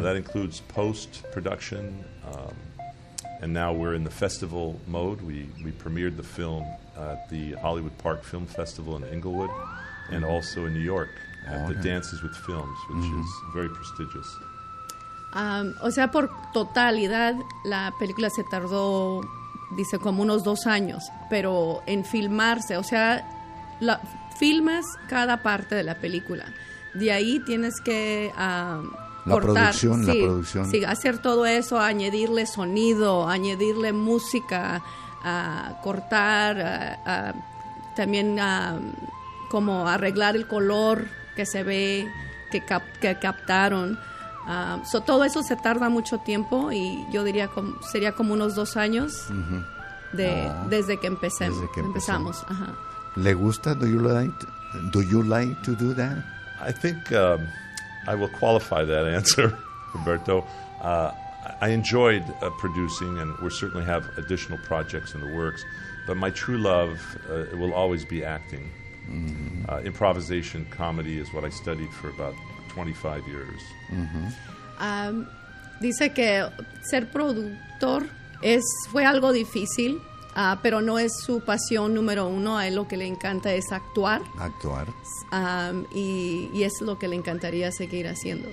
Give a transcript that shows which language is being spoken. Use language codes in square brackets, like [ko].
[en] That includes post-production, and now we're in the festival mode. We premiered the film at the Hollywood Park Film Festival in Inglewood, and also in New York at the Dances with Films, which is very prestigious. [es] O sea, por totalidad, la película se tardó, dice, como unos 2 años, pero en filmarse, o sea, filmas cada parte de la película. De ahí tienes que La producción. Sí, hacer todo eso, añadirle sonido, añadirle música, cortar, también como arreglar el color que se ve, que captaron. So, todo eso se tarda mucho tiempo y yo diría sería como unos 2 años desde que empezamos. Ajá. ¿Le gusta? [en] Do you like to do that? I think I will qualify that answer, Roberto. I enjoyed producing, and we certainly have additional projects in the works. But my true love will always be acting. Mm-hmm. Improvisation comedy is what I studied for about 25 years. Mm-hmm. [es] Dice que ser productor fue algo difícil, pero no es su pasión número uno. A él lo que le encanta es actuar. Actuar. Y es lo que le encantaría seguir haciendo.